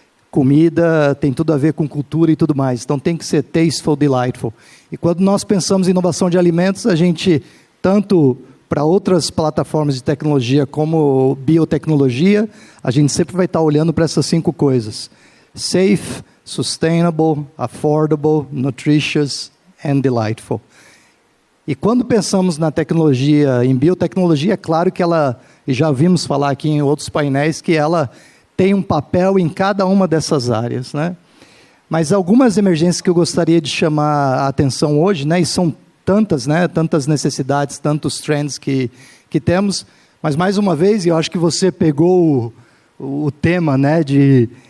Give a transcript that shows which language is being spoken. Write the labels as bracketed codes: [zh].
[pt] comida tem tudo a ver com cultura e tudo mais. Então, tem que ser [en] tasteful, delightful. [pt] E quando nós pensamos em inovação de alimentos, a gente, tanto para outras plataformas de tecnologia como biotecnologia, a gente sempre vai estar olhando para essas 5 coisas. [en] Safe, sustainable, affordable, nutritious and delightful. [pt] E quando pensamos na tecnologia, em biotecnologia, é claro que ela, e já vimos falar aqui em outros painéis, que ela tem um papel em cada uma dessas áreas, né? Mas algumas emergências que eu gostaria de chamar a atenção hoje, né, e são tantas, né, tantas necessidades, tantos trends que temos, mas mais uma vez, eu acho que você pegou o tema, né, de